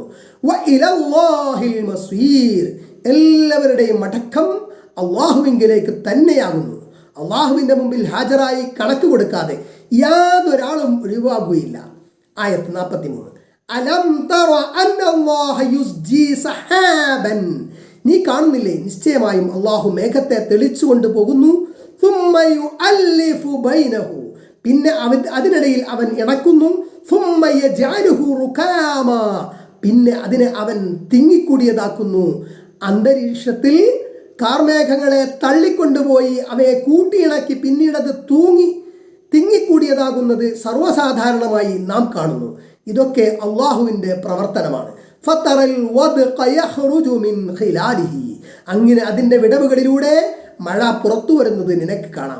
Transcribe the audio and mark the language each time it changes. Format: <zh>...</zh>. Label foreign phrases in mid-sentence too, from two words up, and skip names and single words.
<ar>وإلى الله المصير</ar> <ml>എല്ലാവരുടെയും മടക്കം അല്ലാഹുവിലേക്ക് തന്നെയാകുന്നു. അല്ലാഹുവിൻ്റെ മുമ്പിൽ ഹാജരായി കണക്ക് കൊടുക്കാതെ യാതൊരാളും ഒഴിവാകുകയില്ല. ആയത്ത് 43.</ml> <ar>ألم تر أن الله يزجي سحابا</ar> <ml>നീ കാണുന്നില്ലേ നിശ്ചയമായും അല്ലാഹു മേഘത്തെ തെളിച്ചുകൊണ്ട് പോകുന്നു.</ml> <ar>ثم يؤلف بينه</ar> <ml>പിന്നെ അതിനിടയിൽ അവൻ ഇണക്കുന്നു.</ml> <ar>ثم يجعله ركاما</ar> <ml>പിന്നെ അതിനെ അവൻ തിങ്ങിക്കൂടിയതാക്കുന്നു. അന്തരീക്ഷത്തിൽ കാർമേഘങ്ങളെ തള്ളിക്കൊണ്ടുപോയി അവയെ കൂട്ടിയിണക്കി പിന്നീടത് തിങ്ങിക്കൂടിയതാകുന്നത് സർവ്വസാധാരണമായി നാം കാണുന്നു. ഇതൊക്കെ അള്ളാഹുവിൻ്റെ പ്രവർത്തനമാണ്.</ml> <ar>فترى الودق يخرج من خلاله,</ar> <ml>അങ്ങനെ അതിൻ്റെ വിടവുകളിലൂടെ മഴ പുറത്തു വരുന്നത് നിനക്ക് കാണാം.</ml>